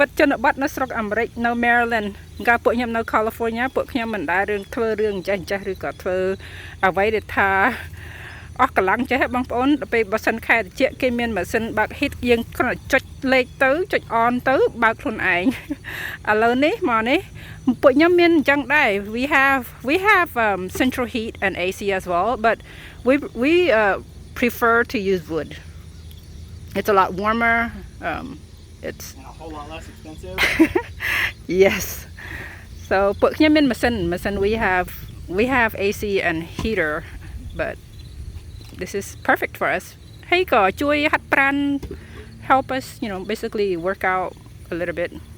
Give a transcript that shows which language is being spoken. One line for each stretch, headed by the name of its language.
Khmer: នបទនៅស្រុកអាមេរិកនៅ Maryland កាលពួកខ្ញុំនៅ California ពួកខ្ញុំមិនដែលធ្វើរឿងចេះឬក៏ធ្វើអ្វីដែលថាអស់កម្លាំងចេះបងប្អូនដល់ពេលបើសិនខែត្រជាក់គេមានម៉ាស៊ីនបើក hit យើងគ្រាន់តែចុចលេខទៅចុច on ទៅបើកខ្លួនឯងឥឡូវនេះមកនេះពួកខ្ញុំមានអញ្ចឹងដែរ
English: we have central heat and AC as well but we prefer to use wood. It's a lot warmer. It's and a whole lot less expensive. Yes. So
Khmer: ពួកខ្ញុំមានម៉ាស៊ីន
English: we have AC and heater but this is perfect for us.
Khmer: ហើយក៏ជួយហាត់ប្រាណ
English: help us, basically work out a little bit.